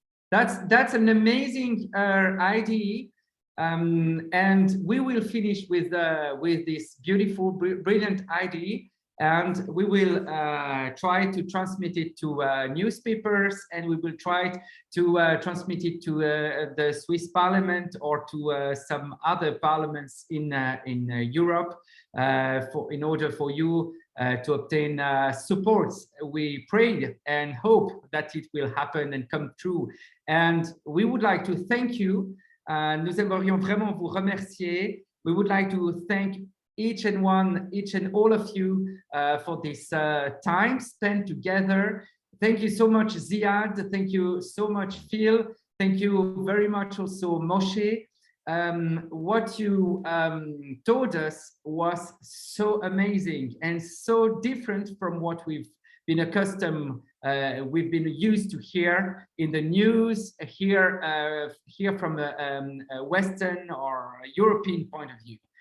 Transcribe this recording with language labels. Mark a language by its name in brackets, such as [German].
[English] That's an amazing idea, and we will finish with this beautiful, brilliant idea, and we will try to transmit it to newspapers, and we will try to transmit it to the Swiss Parliament or to some other parliaments in Europe, in order for you to obtain support. We pray and hope that it will happen and come true. And we would like to thank you. [French] Nous aimerions vraiment vous remercier. [English] We would like to thank each and all of you for this time spent together. Thank you so much, Ziad. Thank you so much, Phil. Thank you very much also, Moshe. What you told us was so amazing and so different from what we've been accustomed, we've been used to hear in the news, hear from a Western or European point of view.